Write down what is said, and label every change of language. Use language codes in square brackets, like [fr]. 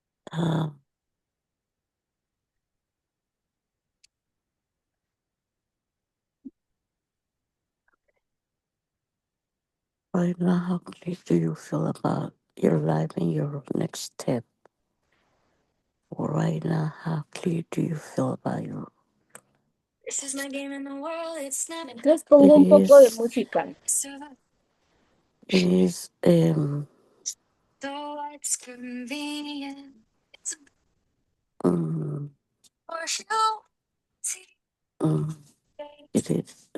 [en] Uh, right now, how great do you feel about your life and your next step? Or right now, how clear do you feel about your... [es] Les pongo un poco de música. [en] It is, mm, it is, it is,